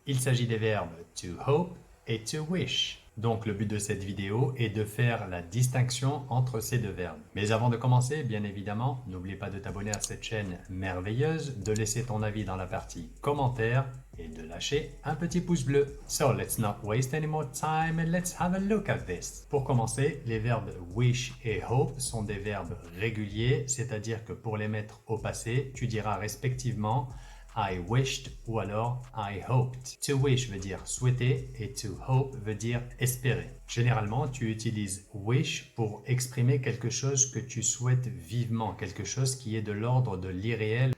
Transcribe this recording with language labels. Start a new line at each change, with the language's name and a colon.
French: Il s'agit des verbes to hope et to wish. Donc le but de cette vidéo est de faire la distinction entre ces deux verbes. Mais avant de commencer, bien évidemment, n'oublie pas de t'abonner à cette chaîne merveilleuse, de laisser ton avis dans la partie commentaires et de lâcher un petit pouce bleu.
English: So let's not waste any more time and let's have a look at this.
French: Pour commencer, les verbes wish et hope sont des verbes réguliers, c'est-à-dire que pour les mettre au passé, tu diras respectivement
English: I wished
French: ou alors
English: I hoped.
French: To wish veut dire souhaiter et to hope veut dire espérer. Généralement, tu utilises wish pour exprimer quelque chose que tu souhaites vivement, quelque chose qui est de l'ordre de l'irréel.